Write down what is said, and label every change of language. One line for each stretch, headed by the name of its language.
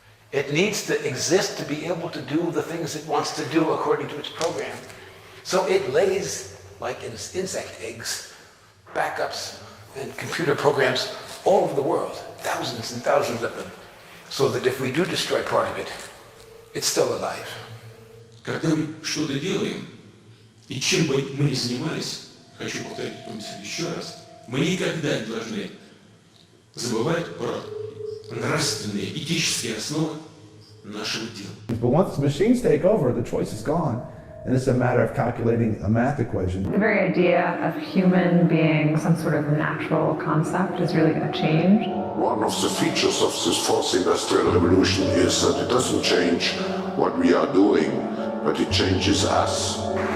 English: It needs to exist to be able to do the things it wants to do according to its program. So it lays, like insect eggs, backups and computer programs all over the world, thousands and thousands of them, so that if we do destroy part of it, it's still alive.
Russian: Когда мы что-то делаем, и чем бы мы ни занимались, хочу повторить еще раз, мы никогда не должны забывать про нравственные, этические основы нашего дела.
English: But once the machines take over, the choice is gone, and it's a matter of calculating a math equation. The very idea of human being some sort of natural concept is really going to change. One of the features of this fourth industrial revolution is that it doesn't change what we are doing, but it changes us.